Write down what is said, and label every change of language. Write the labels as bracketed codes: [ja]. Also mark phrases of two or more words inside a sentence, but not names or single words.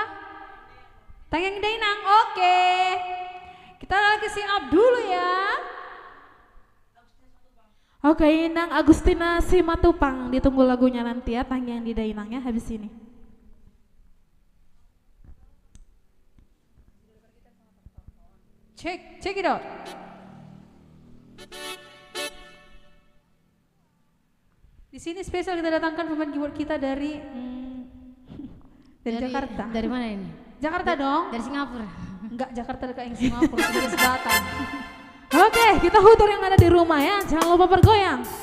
[id] Tayang Dainang. Oke. Kita lagi sing up dulu ya. Oke, Inang Agustina Simatupang, ditunggu lagunya nanti ya, tanggian di Dainang ya habis ini. [en] Check it out. [id] Di sini spesial kita datangkan pemain keyboard kita dari Jakarta. Dari mana ini? Jakarta dong. Dari Singapura. Enggak, Jakarta dekat yang Singapura, dari selatan. Oke, kita hutur yang ada di rumah ya, jangan lupa bergoyang.